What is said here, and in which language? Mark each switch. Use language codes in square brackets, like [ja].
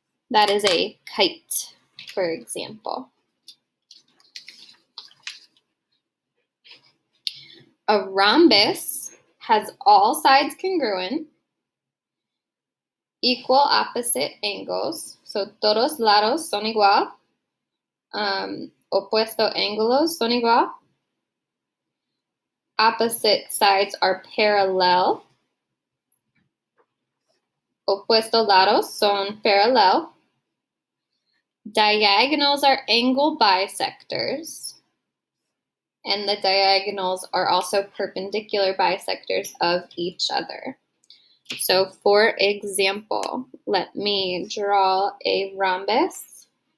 [en] That is a kite, for example. A rhombus has all sides congruent, equal opposite angles. [es] So todos lados son igual. Opuesto ángulos son igual. [en] Opposite sides are parallel. [es] Opuesto lados son parallel. [en] Diagonals are angle bisectors. And the diagonals are also perpendicular bisectors of each other. So for example, let me draw a rhombus.